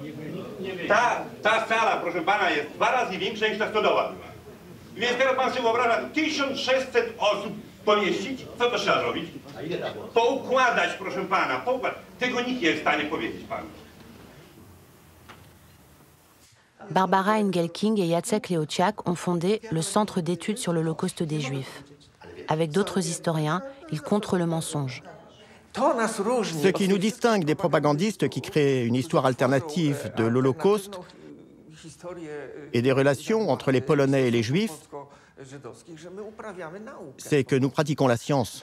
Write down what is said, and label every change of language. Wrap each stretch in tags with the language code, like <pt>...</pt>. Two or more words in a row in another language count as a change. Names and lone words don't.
<pl>Ta sala, proszę pana, jest 2 razy większa niż ta stodoła była. Więc teraz pan sobie wyobraża 1600 osób pomieścić? Co to trzeba zrobić? Poukładać, proszę pana, poukładać. Tego nikt nie jest w stanie powiedzieć panu.</pl> <fr>Barbara Engelking et Jacek Leociak ont fondé le Centre d'études sur l'Holocauste des Juifs. Avec d'autres historiens, ils contrent le mensonge. Ce qui nous distingue des propagandistes qui créent une histoire alternative de l'Holocauste et des relations entre les Polonais et les Juifs, c'est que nous pratiquons la science.</fr>